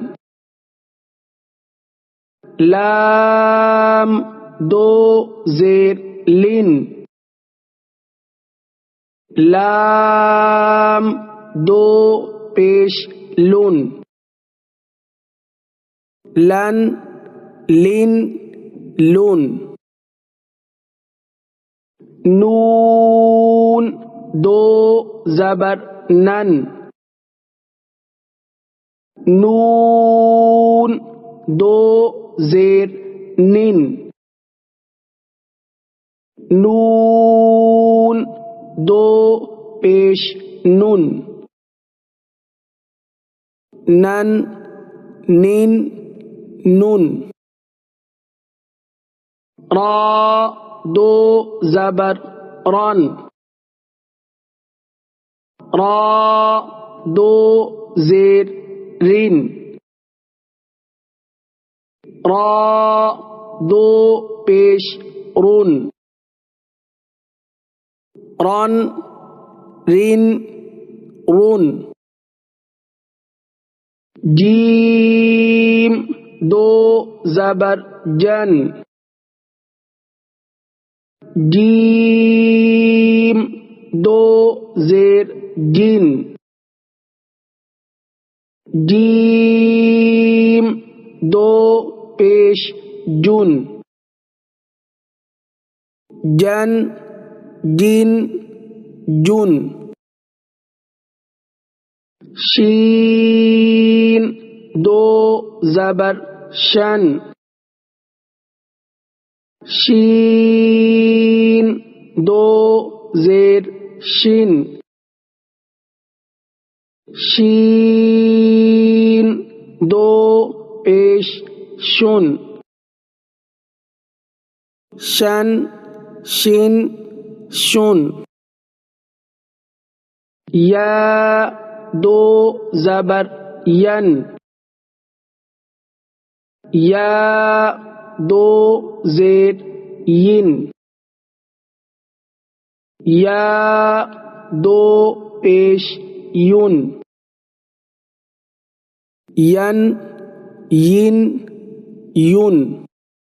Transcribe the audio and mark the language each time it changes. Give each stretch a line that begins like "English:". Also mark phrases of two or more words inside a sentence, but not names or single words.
Urdu: لام دو زیر لن لام دو پیش لن لن لن لون نون دو زبر نن نون دو زیر نن نون دو پیش نون نن نین نون را دو زبر رن را دو زیر رین را دو پیش رون رن رین رون جیم دو زبر جن جیم دو زیر جن جیم دو پیش جن جن جن جن شین دو زبر شن شین دو زیر شین شین دو پیش شن شن شین شن یا دو زبر ین یا دو زیر ین یا دو پیش یون ین ین یون